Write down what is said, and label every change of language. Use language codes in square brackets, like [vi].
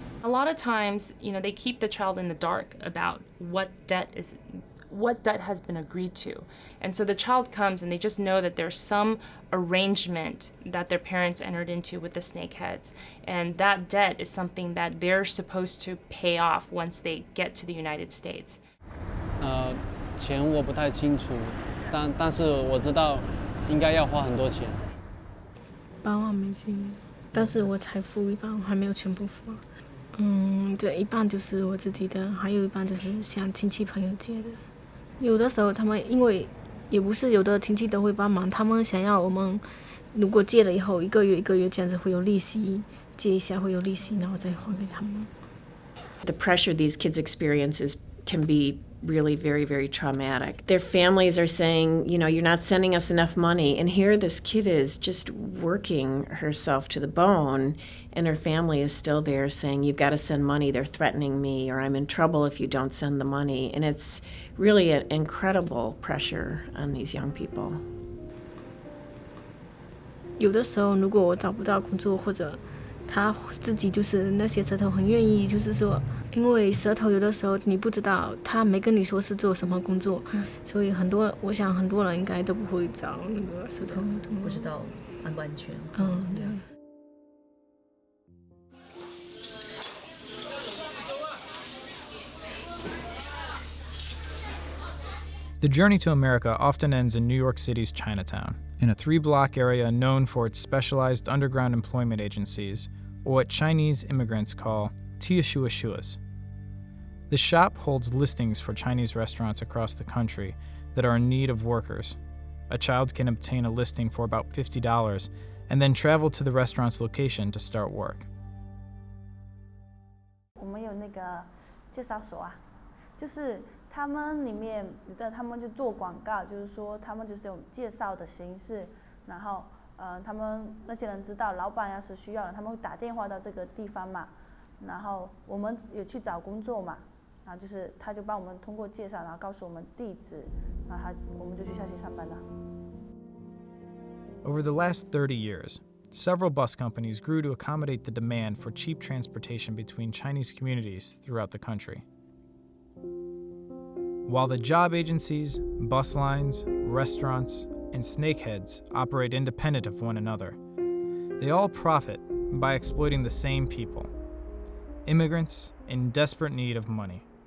[en] A lot of times, they keep the child in the dark about what debt what debt has been agreed to. And so the child comes and they just know that there's some arrangement that their parents entered into with the snakeheads. And that debt is something that they're supposed to pay off once they get to the United States. [zh] 钱我不太清楚，但是我知道应该要花很多钱。 8万美金，但是我才付一半，我还没有全部付。这一半就是我自己的，还有一半就是向亲戚朋友借的。有的时候他们因为也不是有的亲戚都会帮忙，他们想要我们如果借了以后一个月一个月这样子会有利息，借一下会有利息，然后再还给他们。 [en] The pressure these kids experience can be really very, very traumatic. Their families are saying, you know, you're not sending us enough money. And here this kid is just working herself to the bone, and her family is still there saying, you've got to send money. They're threatening me, or I'm in trouble if you don't send the money. And it's really an incredible pressure on these young people. [zh] 有的时候如果我找不到工作，或者他自己就是那些蛇头很愿意，就是说，因为蛇头有的时候你不知道，他没跟你说是做什么工作，所以我想很多人应该都不会找那个蛇头，不知道安不安全。对。 [en] The journey to America often ends in New York City's Chinatown, in a 3-block area known for its specialized underground employment agencies, or what Chinese immigrants call tiashuashuas. The shop holds listings for Chinese restaurants across the country that are in need of workers. A child can obtain a listing for about $50 and then travel to the restaurant's location to start work. [zh] 我们有那个介绍所啊，就是他们里面有的他们就做广告，就是说他们就是用介绍的形式，然后他们那些人知道老板要是需要了，他们会打电话到这个地方嘛，然后我们有去找工作嘛，然后就是他就帮我们通过介绍，然后告诉我们地址，然后我们就去下去上班了。 [en] Over the last 30 years, several bus companies grew to accommodate the demand for cheap transportation between Chinese communities throughout the country. While the job agencies, bus lines, restaurants, and snakeheads operate independent of one another, they all profit by exploiting the same people, immigrants in desperate need of money.